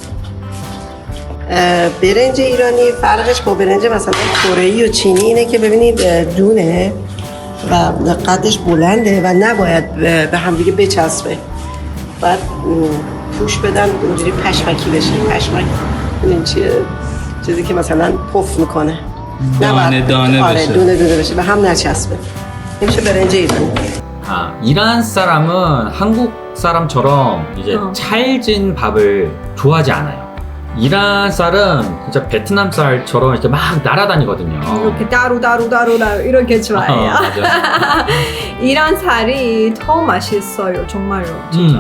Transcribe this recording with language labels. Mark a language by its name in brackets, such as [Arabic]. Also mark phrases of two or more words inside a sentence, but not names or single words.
[Persian] برنج ایرانی فرقش با برنج مثلا کره‌ای و چینی اینه که ببینید دونه و قدش بلنده و نباید به همدیگه بچسبه. باید پوش بدن اونجوری پشمکی بشه. پشمک این چیه؟ چیزی که مثلا پف میکنه. دانه دانه آره بشه. دونه دونه بشه به هم نچسبه. این میشه برنج ایرانی. [Korean] 아, 이란 사람은 한국 사람처럼 이제 찰진 밥을 좋아하지 않아요. 이란 쌀은 진짜 베트남 쌀처럼 이렇게 막 날아다니거든요. 이렇게 따로 이렇게 좋아해요. 맞아. 이런 살이 더 맛있어요. 정말로. 진짜.